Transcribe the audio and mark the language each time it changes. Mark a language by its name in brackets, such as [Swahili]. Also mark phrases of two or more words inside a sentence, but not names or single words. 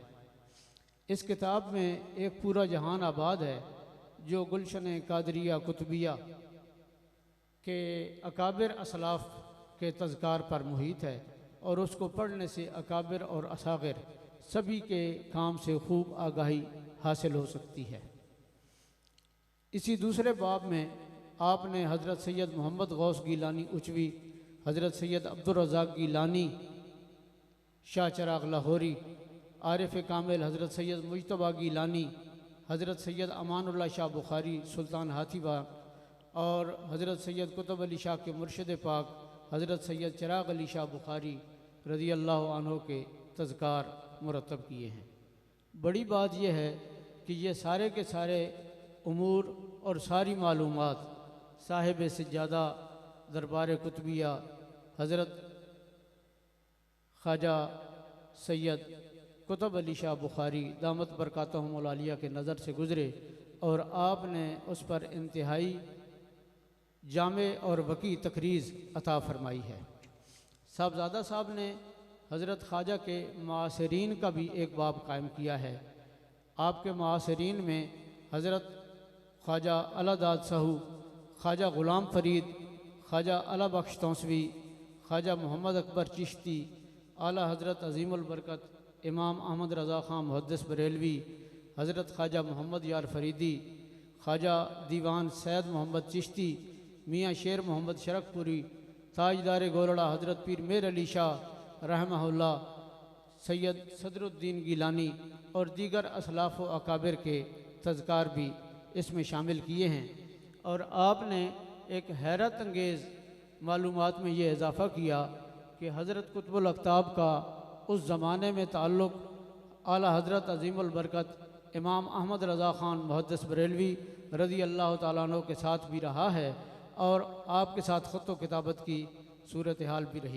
[Urdu] اس کتاب میں ایک پورا جہان آباد ہے جو گلشن قادریہ قطبیہ کے اکابر اسلاف کے تذکار پر محیط ہے اور اس کو پڑھنے سے اکابر اور اصاغر سبھی کے کام سے خوب آگاہی حاصل ہو سکتی ہے. اسی دوسرے باب میں آپ نے حضرت سید محمد غوث گیلانی اچوی، حضرت سید عبد الرزاق گیلانی شاہ چراغ لاہوری، عارف کامل حضرت سید مجتبیٰ گیلانی، حضرت سید امان اللہ شاہ بخاری سلطان ہاتھی باغ اور حضرت سید قطب علی شاہ کے مرشد پاک حضرت سید چراغ علی شاہ بخاری رضی اللہ عنہ کے تذکار مرتب کیے ہیں. بڑی بات یہ ہے کہ یہ سارے کے سارے امور اور ساری معلومات صاحب سجادہ دربار قطبیہ حضرت خواجہ سید قطب علی شاہ بخاری دامت برکاتہم العالیہ کے نظر سے گزرے اور آپ نے اس پر انتہائی جامع اور وقیع تقریظ عطا فرمائی ہے. صاحبزادہ صاحب نے حضرت خواجہ کے معاصرین کا بھی ایک باب قائم کیا ہے. آپ کے معاصرین میں حضرت خواجہ اللہ داد ساہو، خواجہ غلام فرید، خواجہ اللہ بخش تونسوی، خواجہ محمد اکبر چشتی، اعلیٰ حضرت عظیم البرکت امام احمد رضا خان محدث بریلوی، حضرت خواجہ محمد یار فریدی، خواجہ دیوان سید محمد چشتی، میاں شیر محمد شرقپوری، تاجدار گولڑہ حضرت پیر مہر علی شاہ رحمہ اللہ، سید صدر الدین گیلانی اور دیگر اسلاف و اکابر کے تذکار بھی اس میں شامل کیے ہیں. اور آپ نے ایک حیرت انگیز معلومات میں یہ اضافہ کیا کہ حضرت قطب الاقطاب کا اس زمانے میں تعلق اعلیٰ حضرت عظیم البرکت امام احمد رضا خان محدث بریلوی رضی اللہ تعالیٰ عنہ کے ساتھ بھی رہا ہے اور آپ کے ساتھ خط و کتابت کی صورت حال بھی رہی.